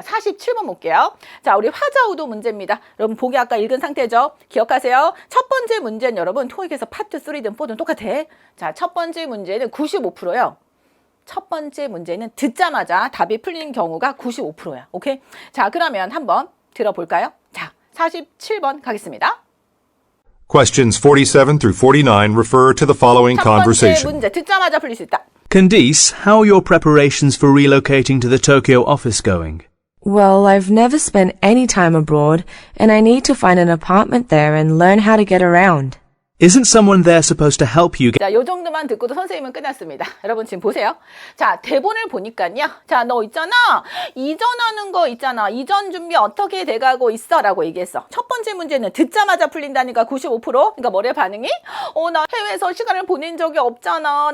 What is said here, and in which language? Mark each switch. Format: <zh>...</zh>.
<ko>47번 볼게요. 자, 우리 화자우도 문제입니다. 여러분 보기 아까 읽은 상태죠? 기억하세요. 첫 번째 문제는 여러분 토익에서 파트 3든 4든 똑같아. 자, 첫 번째 문제는 95%예요. 첫 번째 문제는 듣자마자 답이 풀리는 경우가 95%야. 오케이? 자, 그러면 한번 들어볼까요? 자, 47번 가겠습니다.</ko> <en>Questions 47 through 49 refer to the following</en> <ko>첫 번째</ko> <en>conversation.</en> <ko>문제 듣자마자 풀릴 수 있다.</ko> <en>Candice, how are your preparations for relocating to the Tokyo office going? Well, I've never spent any time abroad, and I need to find an apartment there and learn how to get around. Isn't someone there supposed to help you get...</en> <ko>자, 요 정도만 듣고도 선생님은 끝났습니다. 여러분 지금 보세요. 자, 대본을 보니까요. 자, 너 있잖아. 이전하는 거 있잖아. 이전 준비 어떻게 돼가고 있어? 라고 얘기했어. 첫 번째 문제는 듣자마자 풀린다니까 95%. 그러니까 뭐래 반응이? 나 해외에서 시간을 보낸 적이 없잖아.</ko>